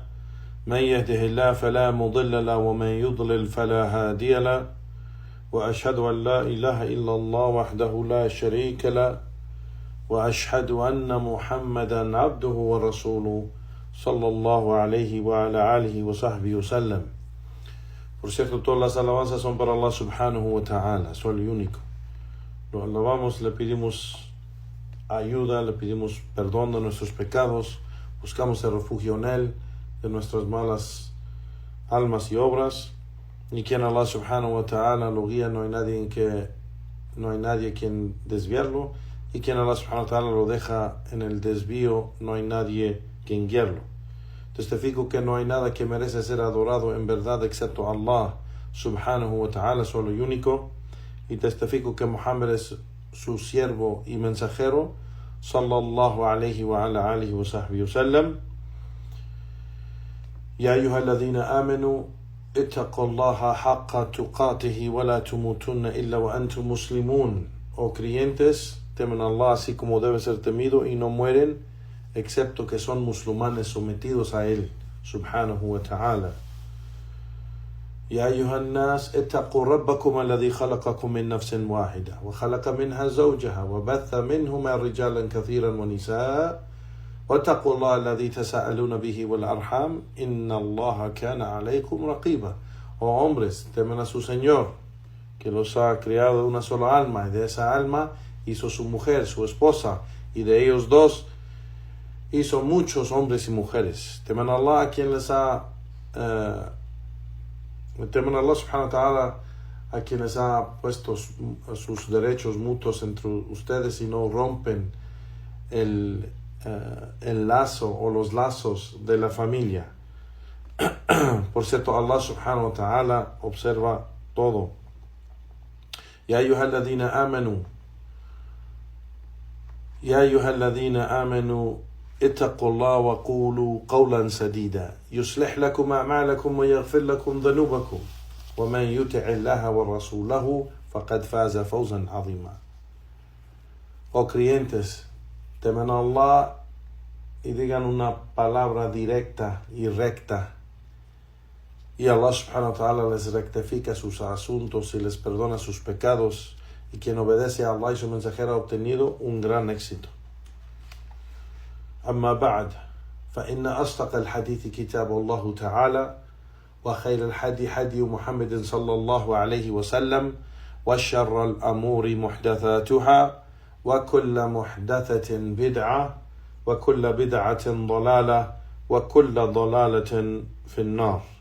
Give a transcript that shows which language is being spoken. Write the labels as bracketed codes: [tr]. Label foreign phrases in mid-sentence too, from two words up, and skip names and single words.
[ar] من يهده الله فلا مضل له ومن يضلل فلا هادي له، وأشهد أن لا إله إلا الله وحده لا شريك له، وأشهد أن محمدا عبده ورسوله صلى الله عليه وعلى آله وصحبه وسلم. [es] Por cierto, todas las alabanzas son para Allah [ar] سبحانه وتعالى, [es] soy el único. Lo alabamos, le pedimos ayuda, le pedimos perdón de nuestros pecados, buscamos el refugio en Él, de nuestras malas almas y obras, y quien Allah [ar] سبحانه وتعالى [es] lo guía, no hay nadie quien desviarlo, y quien Allah [ar] سبحانه وتعالى [es] lo deja en el desvío, no hay nadie quien guiarlo. Testifico que no hay nada que merece ser adorado en verdad excepto Allah [ar] سبحانه وتعالى, [es] solo y único, y testifico que Muhammad es su siervo y mensajero, [ar] صلى الله عليه وعلى آله وصحبه وسلم. يا أيها الذين آمنوا اتقوا الله حق تقاته ولا تموتن إلا وأنتم مسلمون. [es] Oh creyentes, temen a Allah así como debe ser temido y no mueren excepto que son musulmanes sometidos a Él [ar] سبحانه وتعالى. يا أيها الناس اتقوا ربكم الذي خلقكم من نفس واحدة وخلق منها زوجها وبث منهما رجالا كثيرا ونساء واتقوا الله الذي تساءلون به والأرحام إن الله كان عليكم رقيبا. [es] Oh hombres, temen a su Señor, que los ha creado de una sola alma, y de esa alma hizo su mujer, su esposa, y de ellos dos hizo muchos hombres y mujeres. Temen a Allah, a quien les ha temen a Allah [ar] سبحانه وتعالى, [es] a quien les ha puesto sus derechos mutuos entre ustedes y no rompen el lazo o los lazos de la familia. Por cierto, Allah [ar] سبحانه وتعالى [es] observa todo. [ar] يا أيها الذين آمنوا اتقوا الله وقولوا قولا سديدا يصلح لكم أعمالكم ويغفر لكم ذنوبكم ومن يطع الله ورسوله فقد فاز فوزا عظيما. [es] Oh creyentes, temen a Allah y digan una palabra directa y recta, y Allah [ar] سبحانه وتعالى [es] les rectifica sus asuntos y les perdona sus pecados, y quien obedece a Allah y su mensajero ha obtenido un gran éxito. [ar] أما بعد فإن أصدق الحديث كتاب الله تعالى وخير الحدي حدي محمد صلى الله عليه وسلم وشر الأمور محدثاتها وكل محدثة بدعة وكل بدعة ضلالة وكل ضلالة في النار.